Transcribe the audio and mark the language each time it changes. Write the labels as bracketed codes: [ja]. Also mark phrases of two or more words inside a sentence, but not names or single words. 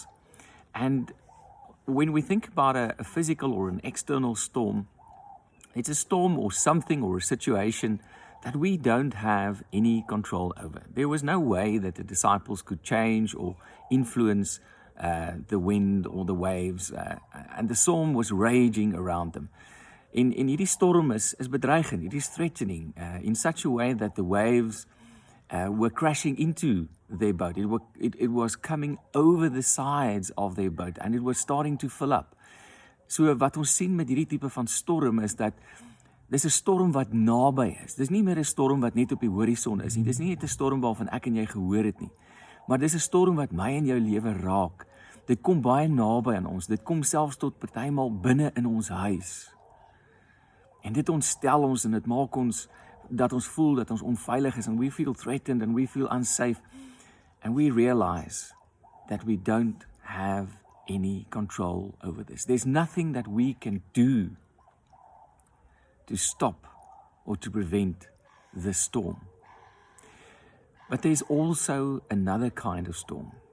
[en] And when we think about a physical or an external storm, it's a storm or something or a situation that we don't have any control over. There was no way that the disciples could change or influence the wind or the waves, and the storm was raging around them. [af] En hierdie storm is bedreigend, [en] it is threatening in such a way that the waves were crashing into their boat. It was coming over the sides of their boat and it was starting to fill up. [af] So wat ons sien met hierdie tipe van storm is dat dis 'n storm wat naby is. Dis nie meer 'n storm wat net op die horison is nie. Dis nie net 'n storm waarvan ek en jy gehoor het nie. Maar dis 'n storm wat my en jou lewe raak. Dit kom baie naby aan ons. Dit kom selfs tot partymal binne in ons huis. En dit ontstel ons en dit maak ons dat ons voel dat ons onveilig is [en] and we feel threatened and we feel unsafe and we realize that we don't have any control over this. There's nothing that we can do to stop or to prevent the storm. But there's also another kind of storm.